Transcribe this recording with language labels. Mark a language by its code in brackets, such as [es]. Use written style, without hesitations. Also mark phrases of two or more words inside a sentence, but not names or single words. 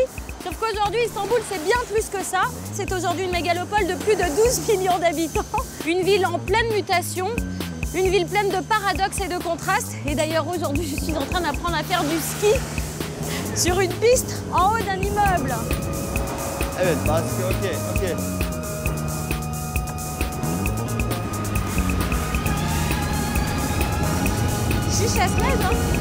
[fr] Sauf qu'aujourd'hui, Istanbul, c'est bien plus que ça. C'est aujourd'hui une mégalopole de plus de 12 millions d'habitants. Une ville en pleine mutation, une ville pleine de paradoxes et de contrastes. Et d'ailleurs, aujourd'hui, je suis en train d'apprendre à faire du ski sur une piste en haut d'un immeuble. [tr] Evet, baskı, okey. [fr] Chiche à Smez, hein.